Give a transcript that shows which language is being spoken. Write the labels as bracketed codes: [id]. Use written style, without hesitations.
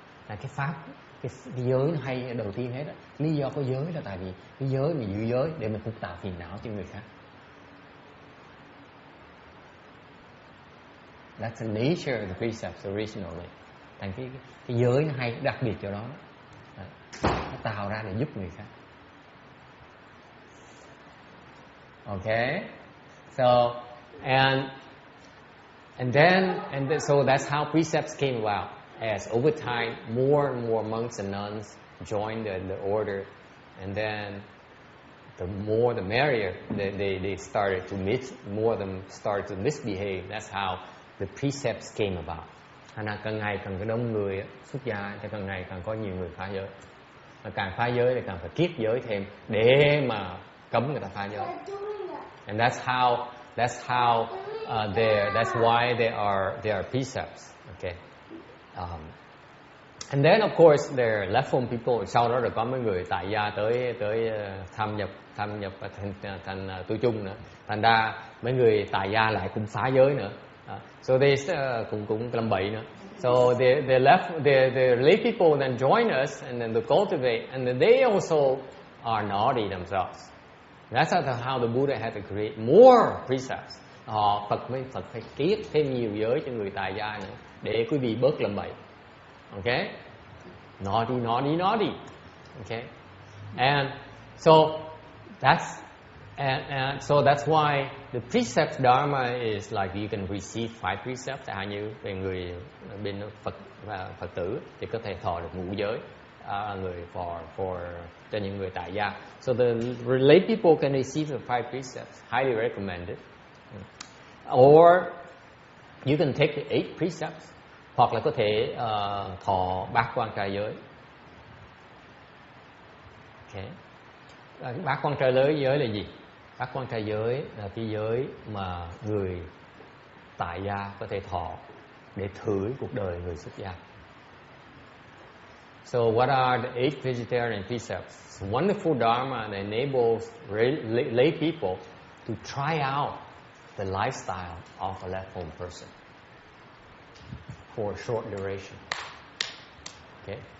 [vi] Là cái pháp, cái giới nó hay đầu tiên hết á. Lý do có giới là tại vì cái giới mình giữ giới để mình không tạo phiền não cho người khác. [en] That's the nature of the precepts originally. [vi] Thành cái giới nó hay đặc biệt cho đó. Nó tạo ra để giúp người khác. [en] Okay, so so that's how precepts came about. As over time, more and more monks and nuns joined the order, and then the more the merrier. They started to more of them started to misbehave. That's how the precepts came about. [vi] Thành ra càng ngày càng có đông người xuất gia, thì càng ngày càng có nhiều người phá giới. Và càng phá giới thì càng phải kiết giới thêm để mà cấm người ta phá giới. [en] And that's why they are precepts. Okay. And then of course there are left home people. [vi] Sau đó rồi có mấy người tại gia tới tham nhập thâm nhập thành tu chung nữa. Thành ra mấy người tại gia lại cũng phá giới nữa. [en] So they [vi] cũng làm bậy nữa. [en] So they left the lay people then join us and then to cultivate, and then they also are naughty themselves. That's how the Buddha had to create more precepts. [vi] Phật phải kiết thêm nhiều giới cho người tại gia nữa để quý vị bớt làm bậy. [en] Okay? Naughty. Okay? And so that's why the precept dharma is like you can receive 5 precepts. [vi] Như về người bên Phật và Phật tử thì có thể thọ được ngũ giới, người for cho những người tại gia. [en] So the lay people can receive the 5 precepts. Highly recommended. Or you can take the 8 precepts, [vi] hoặc là có thể thọ bát quan trai giới. Okay. Bát quan trai giới là gì? Bát quan trai giới là cái giới mà người tại gia có thể thọ để thử cuộc đời người xuất gia. [en] So what are the 8 vegetarian precepts? It's a wonderful dharma that enables lay people to try out the lifestyle of a left home person for a short duration. Okay?